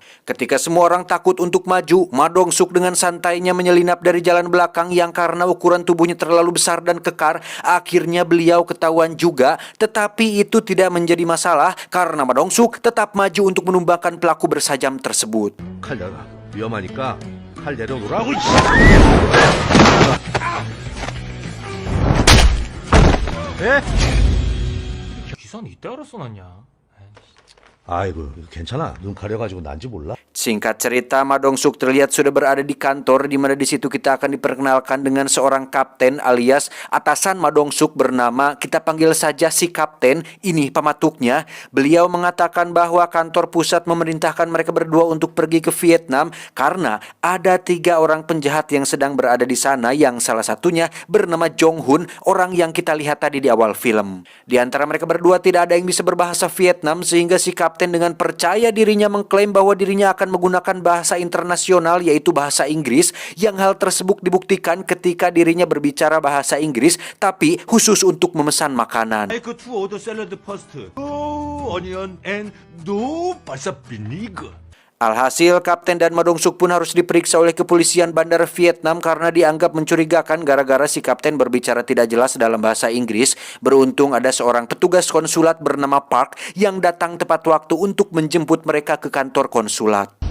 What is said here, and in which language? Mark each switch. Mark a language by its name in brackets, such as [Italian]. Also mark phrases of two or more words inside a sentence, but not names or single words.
[Indonesian] Ketika semua orang takut untuk maju, Ma Dong Suk dengan santainya menyelinap dari jalan belakang yang karena ukuran tubuhnya terlalu besar dan kekar, akhirnya beliau ketahuan juga. Tetapi itu tidak menjadi masalah karena Ma Dong Suk tetap maju untuk menumbangkan pelaku bersajam tersebut. [Korean] 칼 내놔. 위험하니까 칼 내려놓으라고. 예? 기사는 이때 알아서 났냐? 아이고 괜찮아. 눈 가려가지고 난지 몰라. [Indonesian] Singkat cerita, Ma Dong Suk terlihat sudah berada di kantor, di mana di situ kita akan diperkenalkan dengan seorang kapten alias atasan Ma Dong Suk bernama, kita panggil saja si kapten. Ini pematuknya. Beliau mengatakan bahwa kantor pusat memerintahkan mereka berdua untuk pergi ke Vietnam karena ada 3 orang penjahat yang sedang berada di sana, yang salah satunya bernama Jong Hoon, orang yang kita lihat tadi di awal film. Di antara mereka berdua tidak ada yang bisa berbahasa Vietnam, sehingga si kapten dengan percaya dirinya mengklaim bahwa dirinya akan menggunakan bahasa internasional, yaitu bahasa Inggris, yang hal tersebut dibuktikan ketika dirinya berbicara bahasa Inggris tapi khusus untuk memesan makanan. [English] Make 2 order salad first. No onion and no balsa vinegar. [Indonesian] Alhasil, Kapten dan Ma Dong Suk pun harus diperiksa oleh kepolisian bandar Vietnam karena dianggap mencurigakan gara-gara si Kapten berbicara tidak jelas dalam bahasa Inggris. Beruntung ada seorang petugas konsulat bernama Park yang datang tepat waktu untuk menjemput mereka ke kantor konsulat.